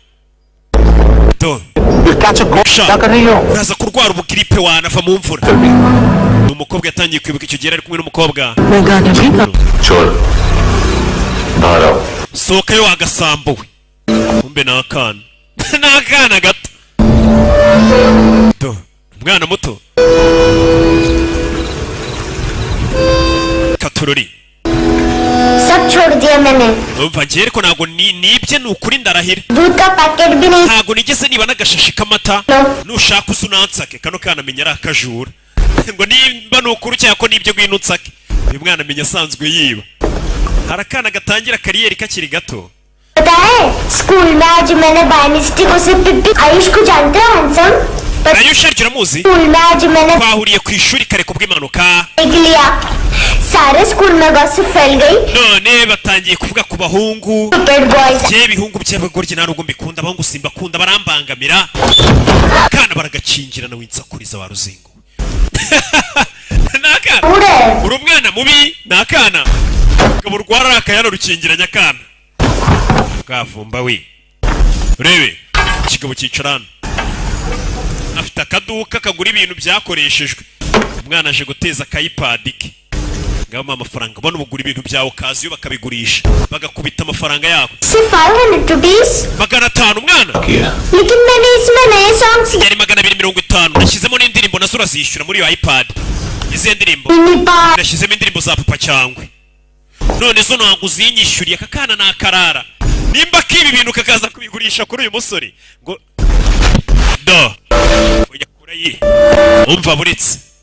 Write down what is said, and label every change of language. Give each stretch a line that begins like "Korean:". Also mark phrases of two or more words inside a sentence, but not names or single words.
Kinyarwanda: uraza kurwara ubugiripe wanava mu mvura umukobwa yatangiye kwibuka icyo gihe ari kumwe n'umukobwa sohoka yo wagasambuwe kumbe n'akana gato umwana muto Katururi
Hindi: सब छोड़ दिया मैंने
Kinyarwanda: umva ngiye ariko ntago nibye nukuri ndarahira
Hindi: दूध का पैकेट भी नहीं
Kinyarwanda: ntago nigeze niba n'agashashi k'amata nushaka usunansake kano kana amenya ari akajura ngo nimba nukuri cyangwa ko nibyo gwino unsake uyu mwana amenya asanzwe yiba hari akana gatangira kariyeri kakiri gato
Hindi: पता है स्कूल में आज मैंने
English: by mistake
Hindi: उसे पिप्पी आयुष को जानते हो हैंडसम
Kinyarwanda: Ayush ariko uramuzi
Hindi: स्कूल में आज मैंने
Kinyarwanda: twahuriye ku ishuri kare kubw'impanuka
Hindi: देख लिया सारे स्कूल में गॉसिप फैल गई
Kinyarwanda: none batangiye kuvuga ku bahungu
English: stupid boys
Kinyarwanda: je bihungu by'abagoryi nta nubwo mbikunda abahungu simbakunda barambangamira kana baragacingira na winsakuriza wa ruzingo nakana uri umwana mubi nakana ngabo rwara akayana rukingiranya kana kavumba we urebe ikigabo cyicarana afite akaduka kagura ibintu byakoreshejwe umwana aje guteza kayipad ke ngama amafaranga bano bugura ibintu byawo kazi yo bakabigurisha bagakubita amafaranga yako
Hindi: सिर्फ 500 rupees
Kinyarwanda: magana 5 umwana
Hindi: लेकिन मैंने इसमें नए सॉन्ग्स
Kinyarwanda: yari magana 250 nashyizemo n'indirimbo nazo urazishyura muri iyo iPad izi ndirimbo nashyizemo indirimbo za papa cyangwe none zo ntabwo uzinyishyuriye akakana nakarara nimba kibi bintu kakaza kubigurisha kuri uyu musore ngo do oya kurayi umva buretse